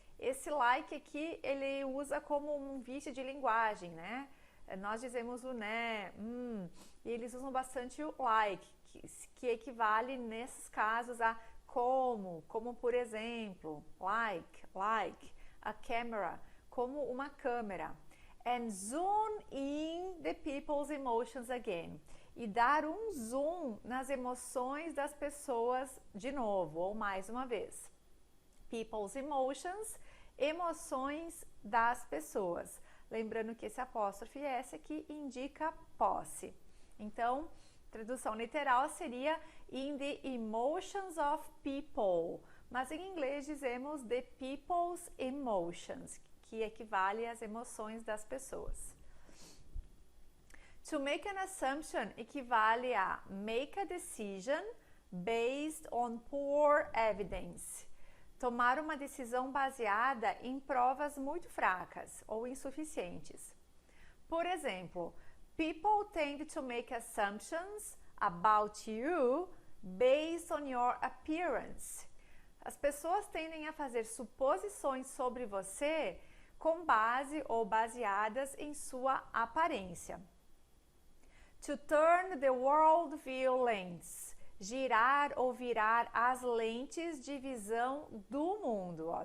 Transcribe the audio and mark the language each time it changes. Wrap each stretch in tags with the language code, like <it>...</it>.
<pt>Esse like aqui, ele usa como um vício de linguagem, né? Nós dizemos o né, e eles usam bastante o like, que equivale nesses casos a como por exemplo,</pt> <en>like, a camera,</en> <pt>como uma câmera.</pt> <en>And zoom in the people's emotions again.</en> <pt>E dar um zoom nas emoções das pessoas de novo, ou mais uma vez.</pt> <en>People's emotions,</en> <pt>emoções das pessoas. Lembrando que esse apóstrofe S aqui indica posse. Então, tradução literal seria</pt> <en>in the emotions of people,</en> <pt>mas em inglês dizemos</pt> <en>the people's emotions,</en> <pt>que equivale às emoções das pessoas.</pt> <en>To make an assumption</en> <pt>equivale a</pt> <en>make a decision based on poor evidence.</en> <pt>Tomar uma decisão baseada em provas muito fracas ou insuficientes. Por exemplo,</pt> <en>people tend to make assumptions about you based on your appearance.</en> <pt>As pessoas tendem a fazer suposições sobre você com base ou baseadas em sua aparência.</pt> <en>To turn the world view lens.</en> <pt>Girar ou virar as lentes de visão do mundo. Ó.</pt>